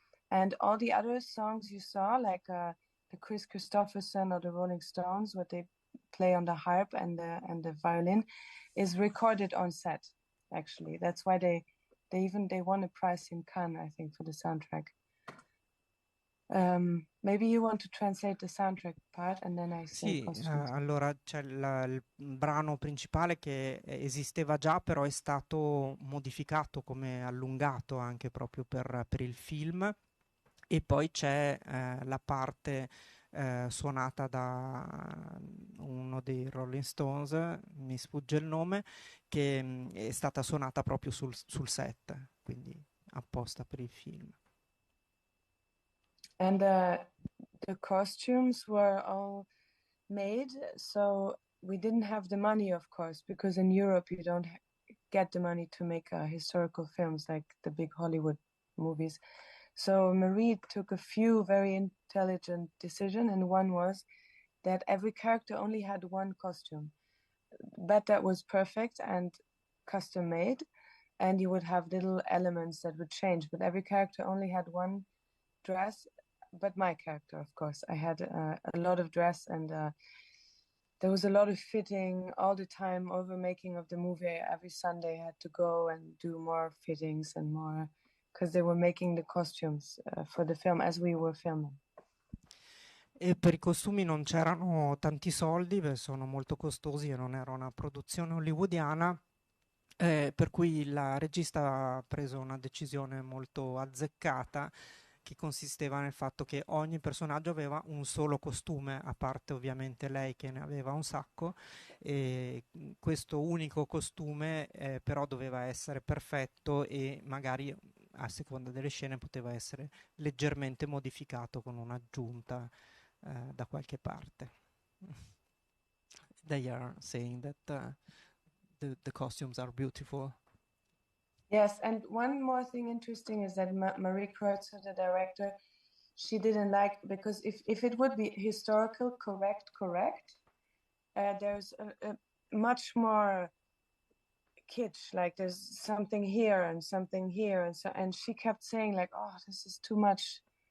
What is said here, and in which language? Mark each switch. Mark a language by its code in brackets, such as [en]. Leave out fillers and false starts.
[en] And all the other songs you saw, like the Chris Christopherson or the Rolling Stones, what they play on the harp and the violin, is recorded on set. Actually, that's why they won a prize in Cannes, I think, for the soundtrack. Maybe you want to translate the soundtrack part and then I say [it] Sì, allora c'è il brano principale che esisteva già, però è stato modificato, come allungato anche proprio per il film, e poi c'è la parte suonata da uno dei Rolling Stones, mi sfugge il nome, che è stata suonata proprio sul set, quindi apposta per il film. [en] And the costumes were all made, so we didn't have the money, of course, because in Europe you don't get the money to make historical films like the big Hollywood movies. So Marie took a few very intelligent decisions, and one was that every character only had one costume, but that was perfect and custom made, and you would have little elements that would change, but every character only had one dress. But my character, of course, I had a lot of dress, and there was a lot of fitting all the time. Over making of the movie, every Sunday I had to go and do more fittings and more, because they were making the costumes for the film as we were filming. [it] E per i costumi non c'erano tanti soldi, sono molto costosi e non era una produzione hollywoodiana, per cui la regista ha preso una decisione molto azzeccata, che consisteva nel fatto che ogni personaggio aveva un solo costume, a parte ovviamente lei che ne aveva un sacco, e questo unico costume però doveva essere perfetto e magari a seconda delle scene poteva essere leggermente modificato con un'aggiunta da qualche parte. [en] They are saying that the costumes are beautiful. Yes, and one more thing interesting is that Marie Kreutzer, the director, she didn't like, because if it would be historical correct, there's a much more kitsch, like there's something here and something here, and she kept saying like, oh, this is too much.